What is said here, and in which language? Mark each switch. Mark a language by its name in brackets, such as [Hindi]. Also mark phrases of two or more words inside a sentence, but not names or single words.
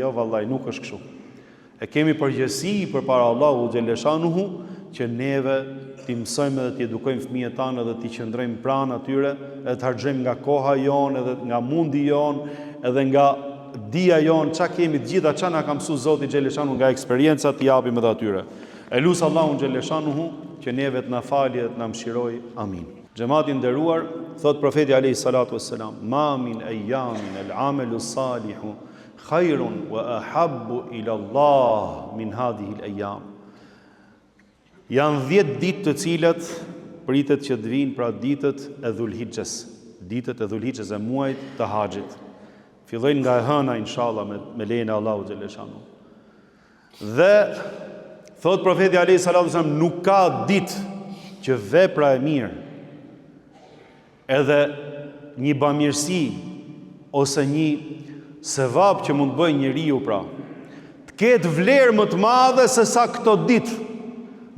[Albanian] Jo vallahi, nuk është kështu. E kemi përgjegjësi përpara Allahu xheleshanuhu që neve ti mësojmë dhe ti edukojmë fëmijët tanë dhe ti qëndrojmë pranë atyre, edhe të harxojmë nga koha jonë, edhe nga mundi jonë, edhe nga dia jonë, çka kemi të gjitha çka na ka mësuar Zoti xheleshanu nga eksperiencat i japim edhe atyre. E lut Allahun xheleshanuhu që neve të na falë dhe të na mëshiroj. [Arabic] Amin. [Albanian] Xhamati nderuar, thot profeti [Arabic] عليه الصلاة والسلام، ما من أيام العمل الصالح خير وأحب إلى الله من هذه الأيام. [Albanian] Janë 10 ditë të cilat pritet që të vinë, pra ditët e Dhulhixhes, e muajit të Haxhit. Fillojnë nga e hëna inshallah me lejen e Allahut xheleshanu. Dhe thot profeti [Arabic] عليه الصلاة والسلام, [Albanian] nuk ka ditë që vepra e mirë edhe një bamirësi ose një sevap që mund të bëjë njeriu, pra të ketë vlerë më të madhe se sa këto ditë.